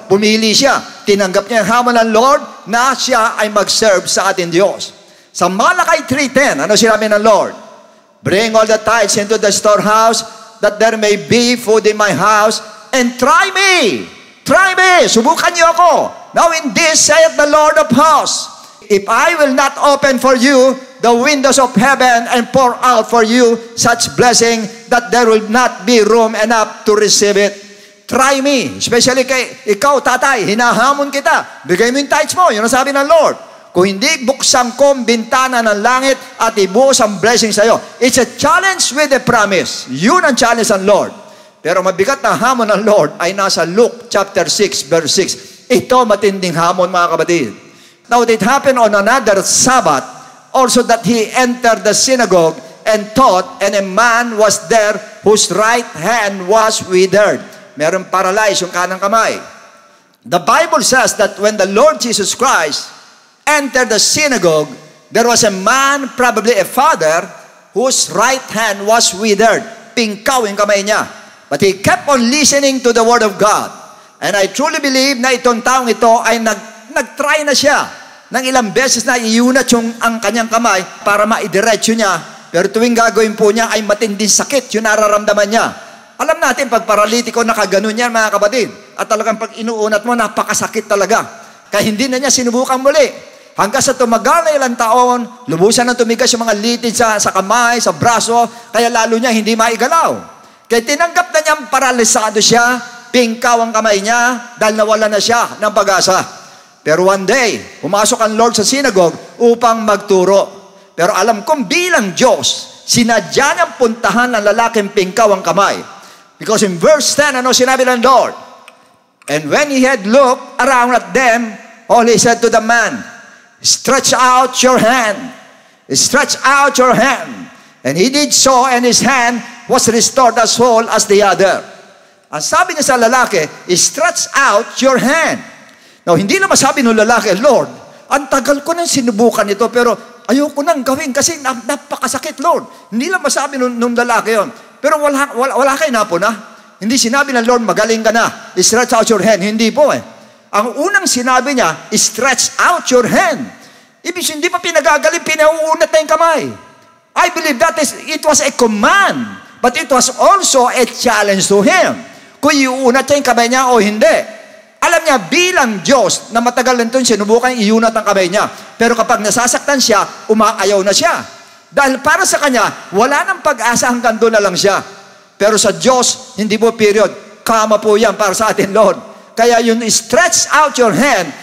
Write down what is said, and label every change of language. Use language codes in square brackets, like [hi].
[tl] Pumili siya. Tinanggap niya ang hamon ng Lord na siya ay mag-serve sa ating Diyos. Sa Malachi 3:10, ano sinabi ng Lord? [en] Bring all the tithes into the storehouse, that there may be food in my house, and try me. Try me. [tl] Subukan niyo ako. [en] Now in this saith the Lord of hosts, if I will not open for you the windows of heaven and pour out for you such blessing that there will not be room enough to receive it. Try me. Especially [tl] kay ikaw, tatay, hinahamon kita. Bigay mo yung tithes mo. Yun ang sabi ng Lord. Kung hindi, buksan ko ang bintana ng langit at ibuhos ang blessing sa iyo. [en] It's a challenge with a promise. [tl] Yun ang challenge ng Lord. Pero mabigat na hamon ng Lord ay nasa Luke chapter 6, verse 6. Ito matinding hamon, mga kapatid. [en] Now, it happened on another Sabbath, also that he entered the synagogue and taught, and a man was there whose right hand was withered. [tl] Meron paralyzed yung kanang kamay. [en] The Bible says that when the Lord Jesus Christ entered the synagogue, there was a man, probably a father, whose right hand was withered. [tl] Pingkaw yung kamay niya. [en] But he kept on listening to the word of God. And I truly believe [tl] na itong taong ito ay nag-try na siya ng ilang beses na iunat ang kanyang kamay para maidiretso niya. Pero tuwing gagawin po niya ay matinding sakit yung nararamdaman niya. Alam natin, pag paralitiko, nakaganon yan, mga kapatid. At talagang pag inuunat mo, napakasakit talaga. Kaya hindi na niya sinubukan muli. Hanggang sa tumagal na ilang taon, lubusan na tumigas yung mga litid sa kamay, sa braso, kaya lalo niya hindi maigalaw. Kaya tinanggap na niyang paralisado siya, pingkaw ang kamay niya, dahil nawala na siya ng pag-asa. Pero one day, pumasok ang Lord sa synagogue upang magturo. Pero alam kong bilang Diyos, sinadya niyang puntahan ng lalaking pingkaw ang kamay. [en] Because in verse 10, [tl] ano sinabi ng Lord? [en] And when he had looked around at them, all he said to the man, stretch out your hand. Stretch out your hand. And he did so, and his hand was restored as whole as the other. [tl] Ang sabi niya sa lalaki, [en] stretch out your hand. [tl] Now, hindi na masabi ng lalaki, Lord, ang tagal ko nang sinubukan ito, pero ayoko nang gawin kasi napakasakit, Lord. Hindi lang masabi nung lalaki yon. Pero wala kayo na po na. Hindi sinabi ng Lord, magaling ka na. [en] Stretch out your hand. [tl] Hindi po eh. Ang unang sinabi niya, [en] stretch out your hand. [tl] Ibig hindi pa pinagagaling, pinauunat na yung kamay. [en] I believe that it was a command, but it was also a challenge to him. [tl] Kung iunat niya yung kamay niya o hindi. Alam niya, bilang Diyos, na matagal na ito, sinubukan iunat ang kamay niya. Pero kapag nasasaktan siya, umaayaw na siya. Dahil para sa kanya, wala nang pag-asa, hanggang doon na lang siya. Pero sa Diyos, hindi po period. Kama po yan para sa atin, Lord. Kaya yun, [en] stretch out your hand.